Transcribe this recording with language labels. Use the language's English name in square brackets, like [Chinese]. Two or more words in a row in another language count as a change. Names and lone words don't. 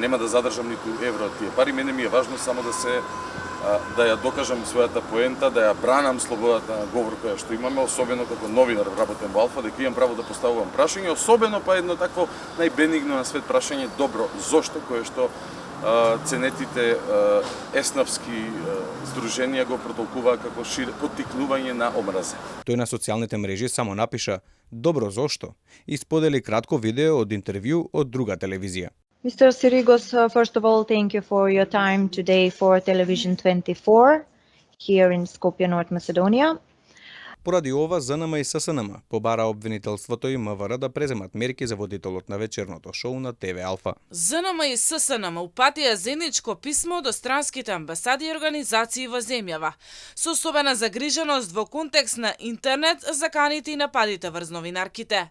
[Macedonian] Нема да задржам ниту евро од тие пари, мене ми е важно само да ја докажам својата поента, да ја бранам слободата на говор која што имаме, особено како новинар работен во Алфа, дека имам право да поставувам прашање, особено па едно такво најбенигно на свет прашање, добро, зошто, кое што ценетите еснавски здруженија го протолкуваа како поттикнување на омраза. Тој на социјалните мрежи само напиша «Добро, зошто?» и сподели кратко видео од интервју од друга телевизија. [English] Mr. Sirigos, first of all, thank you for your time today for Television 24 here in Skopje, North Macedonia. [Macedonian] Поради ова, ЗНМ и ССНМ побара обвинителството и МВР да преземат мерки за водителот на вечерното шоу на ТВ Алфа. ЗНМ и ССНМ упатија заедничко писмо до странските амбасади и организации во земјава, со особена загриженост во контекст на интернет, заканите и нападите врз новинарките.